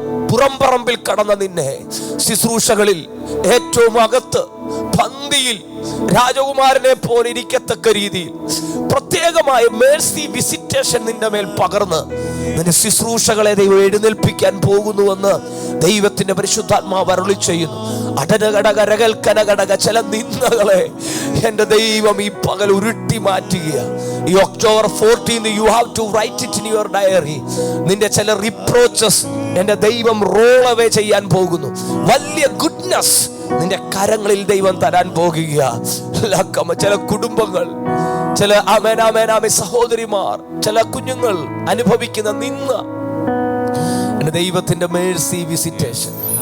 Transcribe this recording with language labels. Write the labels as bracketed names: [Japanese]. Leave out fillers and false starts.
[Malayalam] പുറംപറമ്പിൽ കടന്ന നിന്നെ ശുശ്രൂഷകളിൽ ഏറ്റവും അകത്ത് പന്തിയിൽ രാജകുമാരനെ പോലെ ഇരിക്കത്തക്ക രീതിയിൽ പ്രത്യേകമായ മേഴ്സി വിസിറ്റേഷൻ നിന്റെ മേൽ പകർന്ന് നിന്റെ ശുശ്രൂഷകളെ ദൈവം എഴുന്നേൽപ്പിക്കാൻ പോകുന്നുവെന്ന് ദൈവത്തിന്റെ പരിശുദ്ധാത്മാവ് അരുളി ചെയ്യുന്നു. അടനകടകരകൽക്കനകടക ചില നിന്ദകളെ എന്റെ ദൈവം ഈ പകൽ ഉരുട്ടി മാറ്റുക. [English] ഈ October 14 you have to write it in your diary. [Malayalam] നിന്റെ ചില റിപ്രോച്ചസ് എന്റെ ദൈവം റോൾ അവേ ചെയ്യാൻ പോകുന്നു. വലിയ ഗുഡ്നസ് നിന്റെ കരങ്ങളിൽ ദൈവം തരാൻ പോകുക. ചില കുടുംബങ്ങൾ, ചില സഹോദരിമാർ, ചില കുഞ്ഞുങ്ങൾ അനുഭവിക്കുന്ന നിന്ന എന്റെ ദൈവത്തിന്റെ മേഴ്സി വിസിറ്റേഷൻ.